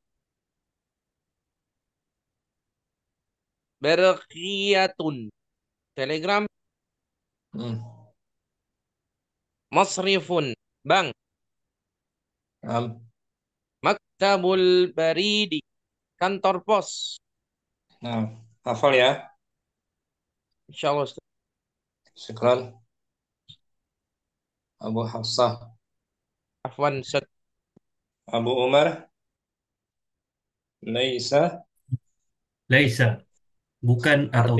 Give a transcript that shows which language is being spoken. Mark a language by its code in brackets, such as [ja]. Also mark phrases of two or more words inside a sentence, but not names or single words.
[id] Berqiyatun, telegram. Hmm. Masrifun, bank. Nah, [ar] مكتب البريد, [id] kantor pos. nah, hafal ya. Insyaallah Ustaz. Sekarang Abu Hafsah. Afwan Ustaz. Abu Umar. Laisa. Laisa, bukan atau